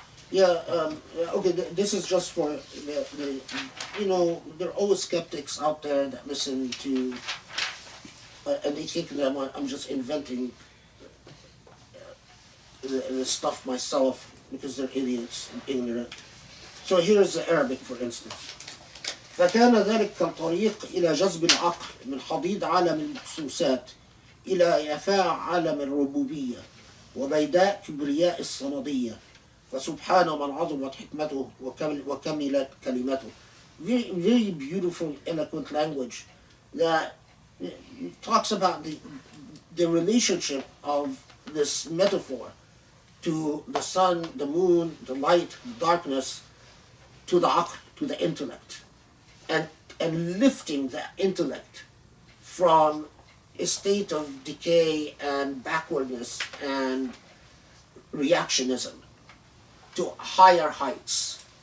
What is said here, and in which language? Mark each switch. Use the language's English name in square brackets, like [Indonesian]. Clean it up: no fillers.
[English] Yeah, okay, this is just for the there are always skeptics out there that listen to, and they think that I'm just inventing the stuff myself because they're idiots and ignorant. So here's the Arabic, for instance. [Arabic] فكان ذلك كالطريق إلى جذب العقل من حضيض عالم المحسوسات إلى يفاع عالم الربوبية وبيداء كبرياء الصمدية فسبحان من عظمت حكمته وكملت كلمته. [English] Very, very beautiful, eloquent language that talks about the relationship of this metaphor to the sun, the moon, the light, the darkness, to the aql, to the intellect, and lifting the intellect from a state of decay and backwardness and reactionism to higher heights.